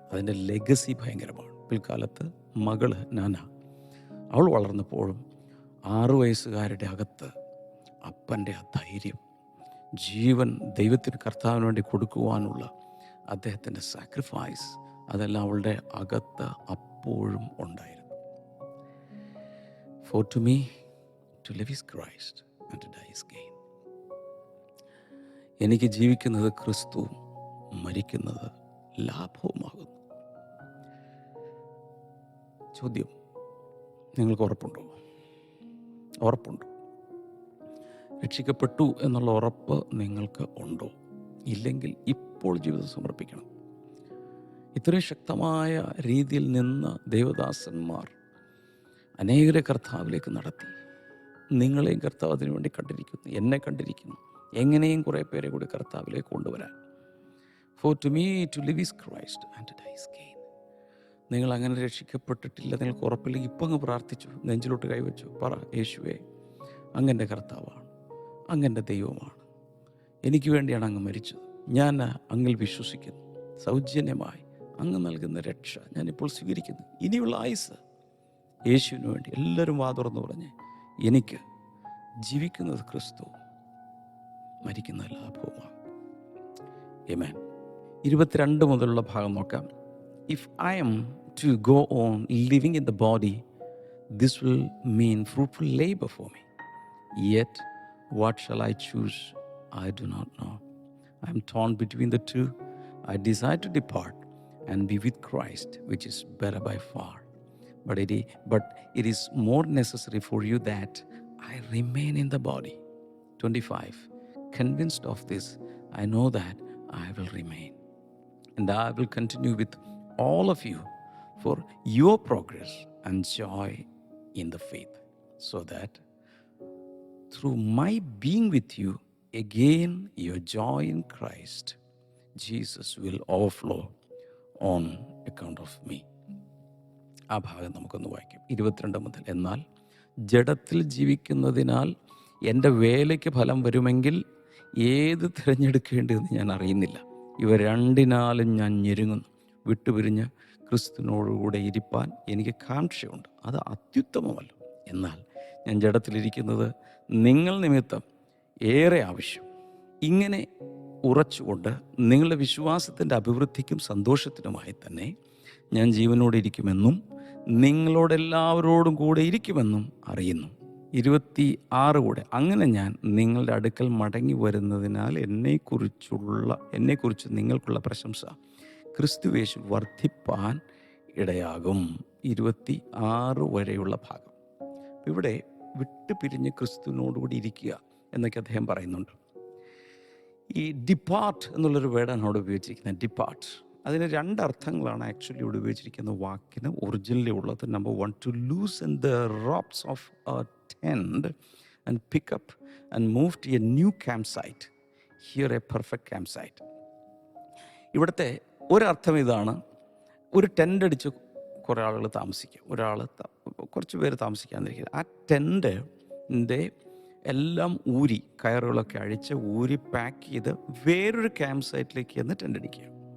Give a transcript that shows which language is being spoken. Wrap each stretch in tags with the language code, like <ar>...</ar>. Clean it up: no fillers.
<ml>അതിൻ്റെ ലെഗസി ഭയങ്കരമാണ്. പിൽക്കാലത്ത് മകള് നാന, അവൾ വളർന്നപ്പോഴും 6 വയസ്സുകാരുടെ അകത്ത് അപ്പൻ്റെ ആ ധൈര്യം, ജീവൻ ദൈവത്തിന് കർത്താവിന് വേണ്ടി കൊടുക്കുവാനുള്ള അദ്ദേഹത്തിൻ്റെ സാക്രിഫൈസ്, അതെല്ലാം അവളുടെ അകത്ത് അപ്പോഴും ഉണ്ടായിരുന്നു.</ml> <en>For to me to live is Christ and to die is gain.</en> <ml>എനിക്ക് ജീവിക്കുന്നത് ക്രിസ്തുവും മരിക്കുന്നത് ലാഭവുമാകുന്നു. ചോദ്യം, നിങ്ങൾക്ക് ഉറപ്പുണ്ടോ? ഉറപ്പുണ്ടോ? രക്ഷിക്കപ്പെട്ടു എന്നുള്ള ഉറപ്പ് നിങ്ങൾക്ക് ഉണ്ടോ? ഇല്ലെങ്കിൽ ഇപ്പോൾ ജീവിതം സമർപ്പിക്കണം. ഇത്രയും ശക്തമായ രീതിയിൽ നിന്ന് ദേവദാസന്മാർ അനേകരെ കർത്താവിലേക്ക് നടത്തി. നിങ്ങളെയും കർത്താവ് അതിനു വേണ്ടി കണ്ടിരിക്കുന്നു, എന്നെ കണ്ടിരിക്കുന്നു. എങ്ങനെയും കുറേ പേരെ കൂടി കർത്താവിലേക്ക് കൊണ്ടുവരാൻ.</ml> <en>For to me to live is Christ and to die is gain.</en> <ml>നിങ്ങൾ അങ്ങനെ രക്ഷിക്കപ്പെട്ടിട്ടില്ല, നിങ്ങൾക്ക് ഉറപ്പില്ലെങ്കിൽ ഇപ്പം അങ്ങ് പ്രാർത്ഥിച്ചു, നെഞ്ചിലോട്ട് കൈവച്ചു, പറ, യേശുവേ, അങ്ങൻ്റെ കർത്താവാണ്, അങ്ങൻ്റെ ദൈവമാണ്, എനിക്ക് വേണ്ടിയാണ് അങ്ങ് മരിച്ചത്, ഞാൻ അങ്ങിൽ വിശ്വസിക്കുന്നു, സൗജന്യമായി അങ്ങ് നൽകുന്ന രക്ഷ ഞാനിപ്പോൾ സ്വീകരിക്കുന്നു. ഇനിയുള്ള ആയുസ് യേശുവിന് വേണ്ടി. എല്ലാവരും വാതുറന്ന് പറഞ്ഞ്, എനിക്ക് ജീവിക്കുന്നത് ക്രിസ്തു, മരിക്കുന്ന ലാഭവുമാണ്. ആമേൻ. 22 മുതലുള്ള ഭാഗം നോക്കാം.</ml> <en>If I am to go on living in the body, this will mean fruitful labor for me. Yet, what shall I choose? I do not know. I am torn between the two. I desire to depart and be with Christ, which is better by far. But it is more necessary for you that I remain in the body. 25. Convinced of this, I know that I will remain. And I will continue with all of you for your progress and joy in the faith, so that through my being with you, again your joy in Christ Jesus will overflow on account of me.</en> <ml>ആ ഭാഗം നമുക്കൊന്ന് വായിക്കാം. 22 മുതൽ. എന്നാൽ ജഡത്തിൽ ജീവിക്കുന്നതിനാൽ എൻ്റെ വേലയ്ക്ക് ഫലം വരുമെങ്കിൽ ഏത് തിരഞ്ഞെടുക്കേണ്ടതെന്ന് ഞാൻ അറിയുന്നില്ല. ഇവ രണ്ടിനാലും ഞാൻ ഞെരുങ്ങുന്നു. വിട്ടുപിരിഞ്ഞ് ക്രിസ്തുവിനോടുകൂടെ ഇരിപ്പാൻ എനിക്ക് കാംക്ഷയുണ്ട്, അത് അത്യുത്തമമല്ലോ. എന്നാൽ ഞാൻ ജഡത്തിലിരിക്കുന്നത് നിങ്ങൾ നിമിത്തം ഏറെ ആവശ്യം. ഇങ്ങനെ ഉറച്ചുകൊണ്ട് നിങ്ങളുടെ വിശ്വാസത്തിൻ്റെ അഭിവൃദ്ധിക്കും സന്തോഷത്തിനുമായി തന്നെ ഞാൻ ജീവനോടെ ഇരിക്കുമെന്നും നിങ്ങളോടെല്ലാവരോടും കൂടെ ഇരിക്കുമെന്നും അറിയുന്നു. 26 കൂടെ. അങ്ങനെ ഞാൻ നിങ്ങളുടെ അടുക്കൽ മടങ്ങി വരുന്നതിനാൽ എന്നെക്കുറിച്ച് നിങ്ങൾക്കുള്ള പ്രശംസ ക്രിസ്തുവേശു വർദ്ധിപ്പാൻ ഇടയാകും. 26 വരെയുള്ള ഭാഗം. ഇവിടെ വിട്ടുപിരിഞ്ഞ് ക്രിസ്തുവിനോടുകൂടി ഇരിക്കുക എന്നൊക്കെ അദ്ദേഹം പറയുന്നുണ്ട്. ഈ ഡിപ്പാർട്ട് എന്നുള്ളൊരു വേർഡാണ് അവിടെ ഉപയോഗിച്ചിരിക്കുന്നത്. ഡിപ്പാർട്ട്, അതിന് 2 അർത്ഥങ്ങളാണ് ആക്ച്വലി ഇവിടെ ഉപയോഗിച്ചിരിക്കുന്ന വാക്കിന് ഒറിജിനലി ഉള്ളത്.</ml> <en>Number 1, to loosen the ropes of a tent and pick up and move to a new campsite. Here a perfect campsite.</en> <ml>ഇവിടുത്തെ ഒരർത്ഥം ഇതാണ്, ഒരു ടെൻ്റ് അടിച്ച് കുറേ ആളുകൾ താമസിക്കുക, കുറച്ച് പേര് താമസിക്കാതിരിക്കുക. ആ ടെൻ്റിൻ്റെ എല്ലാം ഊരി, കയറുകളൊക്കെ അഴിച്ച് ഊരി പാക്ക് ചെയ്ത് വേറൊരു ക്യാമ്പ് സൈറ്റിലേക്ക് ചെന്ന് ടെൻ്റ് അടിക്കുക.</ml>